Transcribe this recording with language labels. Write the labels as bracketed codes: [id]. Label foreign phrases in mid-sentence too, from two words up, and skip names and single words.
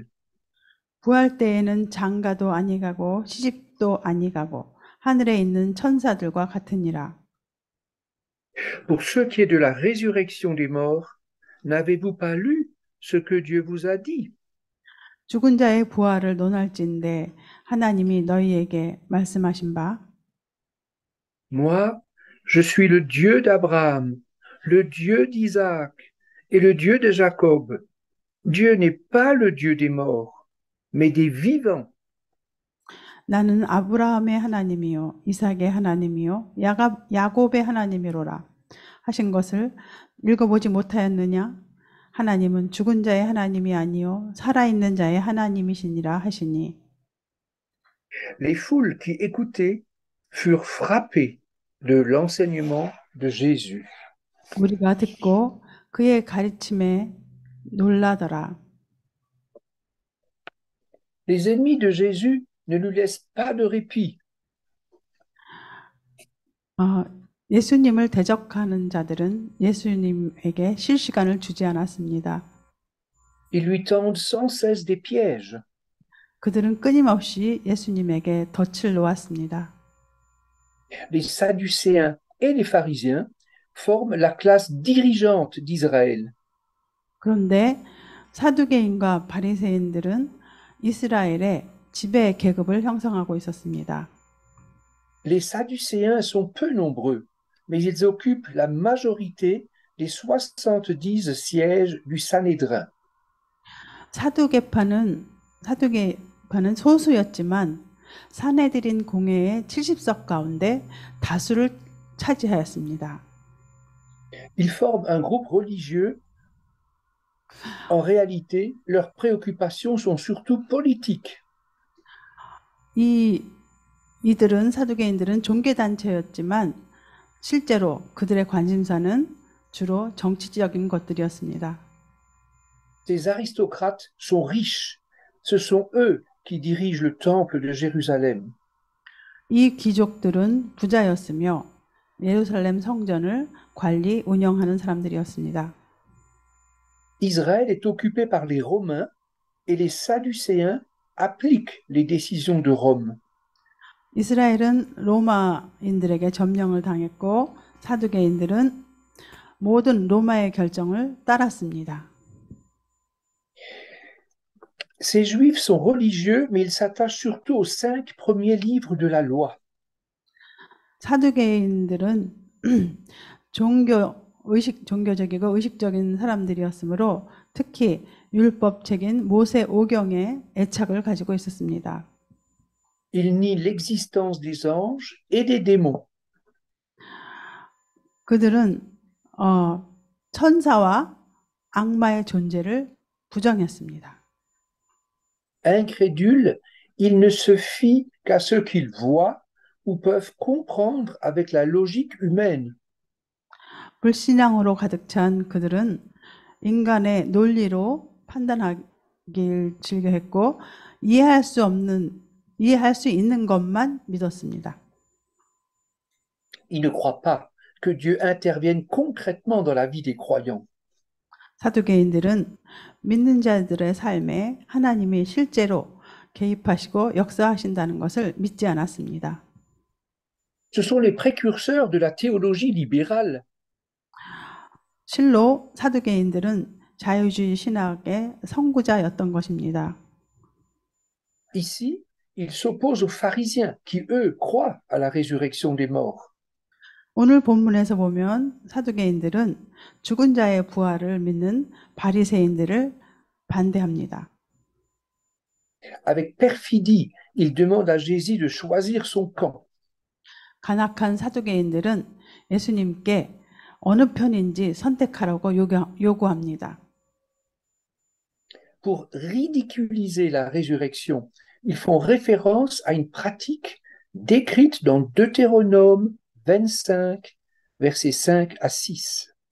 [ko] 부활 때에는 장가도 아니가고 시집도 아니가고 하늘에 있는 천사들과 같으니라. [fr] Pour ce qui est de la résurrection des morts, n'avez-vous pas lu ce que Dieu vous a dit? [ko] 죽은 자의 부활을 논할진대 하나님이 너희에게 말씀하신 바 [fr] Moi, je suis le Dieu d'Abraham, le Dieu d'Isaac et le Dieu de Jacob. Dieu n'est pas le Dieu des morts, mais des vivants. [ko] 나는 아브라함의 하나님이요 이삭의 하나님이요 야곱의 하나님이로라 하신 것을 읽어보지 못하였느냐? 하나님은 죽은 자의 하나님이 아니요 살아있는 자의 하나님이시니라 하시니 [fr] Les foules qui écoutaient furent frappées de l'enseignement de Jésus. [ko] 우리가 듣고 그의 가르침에 놀라더라. [fr] Les ennemis de Jésus ne lui laissent pas de répit. [ko] 어, 예수님을 대적하는 자들은 예수님에게 쉴 시간을 주지 않았습니다. [fr] Ils lui tendent sans cesse des pièges. [ko] 그들은 끊임없이 예수님에게 덫을 놓았습니다. [fr] Les Sadducéens et les pharisiens forment la classe dirigeante d'Israël. [ko] 그런데 사두개인과 바리새인들은 이스라엘의 지배 계급을 형성하고 있었습니다. [fr] Les Sadducéens sont peu nombreux, mais ils occupent la majorité des 70 sièges du Sanhédrin. [ko] 사두개파는 소수였지만 사내들인 공회의 70석 가운데 다수를 차지하였습니다. [fr] Ils forment un groupe religieux. En réalité, leurs préoccupations sont surtout politiques. [ko] 이 사두개인들은 종교 단체였지만 실제로 그들의 관심사는 주로 정치적인 것들이었습니다. [fr] Ces aristocrates sont riches. Ce sont eux qui dirigent le temple de Jérusalem. [ko] 이 귀족들은 부자였으며 예루살렘 성전을 관리, 운영하는 사람들이었습니다. [fr] Israël est occupé par les Romains et les Sadducéens appliquent les décisions de Rome. [ko] 이스라엘은 로마인들에게 점령을 당했고 사두개인들은 모든 로마의 결정을 따랐습니다. [fr] Ces Juifs sont religieux, mais ils s'attachent surtout aux 5 premiers livres de la loi. [ko] 사두개인들은 종교적이고 의식적인 사람들이었으므로 특히 율법책인 모세 오경에 애착을 가지고 있었습니다. [fr] Ils nient l'existence des anges et des démons. [ko] 그들은 천사와 악마의 존재를 부정했습니다. [fr] Incrédules, ils ne se fient qu'à ce qu'ils voient ou peuvent comprendre avec la logique humaine. [ko] 불신앙으로 가득 찬 그들은 인간의 논리로 판단하길 즐겨했고 이해할 수 있는 것만 믿었습니다. [fr] Ils ne croient pas que Dieu intervienne concrètement dans la vie des croyants. [ko] 사두개인들은 믿는 자들의 삶에 하나님이 실제로 개입하시고 역사하신다는 것을 믿지 않았습니다. [fr] Ce sont les précurseurs de la théologie libérale. [ko] 실로 사두개인들은 자유주의 신학의 선구자였던 것입니다. [fr] Ici, ils s'opposent aux pharisiens qui, eux, croient à la résurrection des morts. [ko] 오늘 본문에서 보면 사두개인들은 죽은 자의 부활을 믿는 바리새인들을 반대합니다. [fr] Avec perfidie, ils demandent à Jésus de choisir son camp. [ko] 간악한 사두개인들은 예수님께 어느 편인지 선택하라고 요구합니다. [fr] Pour ridiculiser la résurrection, ils font référence à une pratique décrite dans Deutéronome 25, versets 5 à 6.